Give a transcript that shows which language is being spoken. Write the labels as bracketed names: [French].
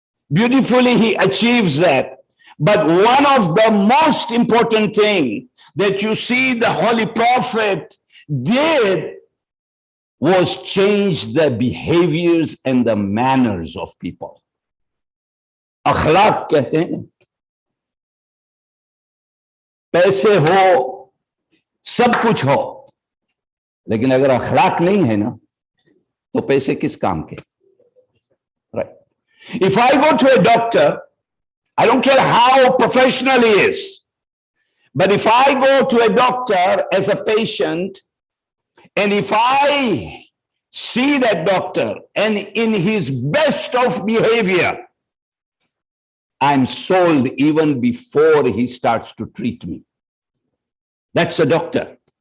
[English] Beautifully, he achieves that. But one of the most important things that you see the Holy Prophet did was change the behaviors and the manners of people. [Hindi] Akhlaq कहते हैं. पैसे हो, सब कुछ हो, लेकिन अगर अखलाक नहीं है ना, तो पैसे किस काम के? [English] Right. If I go to a doctor, I don't care how professional he is, but if I go to a doctor as a patient, and if I see that doctor and in his best of behavior, I'm sold even before he starts to treat me. That's a doctor.